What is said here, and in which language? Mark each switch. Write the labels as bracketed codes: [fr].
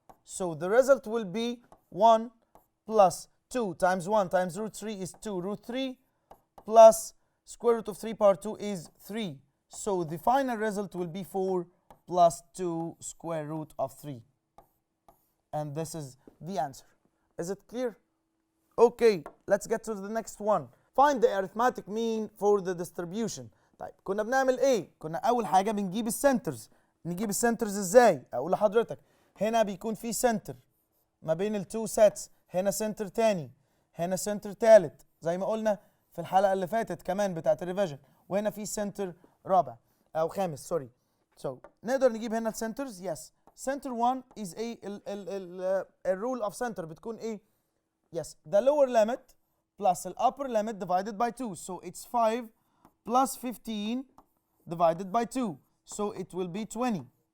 [en] So the result will be 1 plus 2 times 1 times root 3 is 2 root 3 plus square root of 3 power 2 is 3. So the final result will be 4 plus 2 square root of 3. And this is the answer. Is it clear? Okay, let's get to the next one. Find the arithmetic mean for the distribution. [ar] طيب كنا بنعمل ايه؟ كنا أول حاجة بنجيب السنترز. نجيب السنترز ازاي؟ أقول لحضرتك هنا بيكون في سنتر ما بين التو سيتس، هنا سنتر تاني، هنا سنتر تالت زي ما قلنا في الحلقة اللي فاتت كمان بتاعت الريفيجن، وهنا في سنتر رابع أو خامس سوري. So نقدر نجيب هنا السنترز. [en] Yes. Center 1 is a الرول of center [ar] بتكون ايه؟ [en] Yes. The lower limit plus the upper limit divided by 2. So it's 5 plus 15 divided by 2. So it will be 20.